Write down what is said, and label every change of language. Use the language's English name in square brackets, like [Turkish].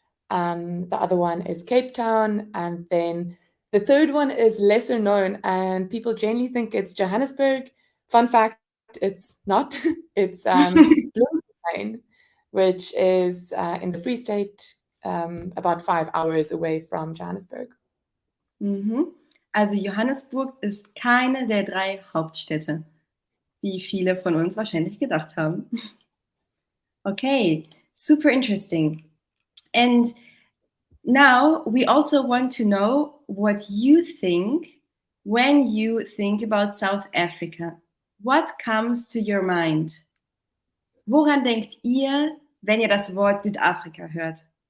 [English] The other one is Cape Town, and then the third one is lesser known, and people generally think it's Johannesburg. Fun fact, it's not. It's Bloemfontein, which is in the Free State, about 5 hours away from Johannesburg. Mhm. [German] Also Johannesburg ist keine der 3 Hauptstädte, wie viele von uns wahrscheinlich gedacht haben. [English] Okay, super interesting. And now we also want to know what you think when you think about South Africa. What comes to your mind? [German] Woran denkt ihr, wenn ihr das Wort Südafrika hört?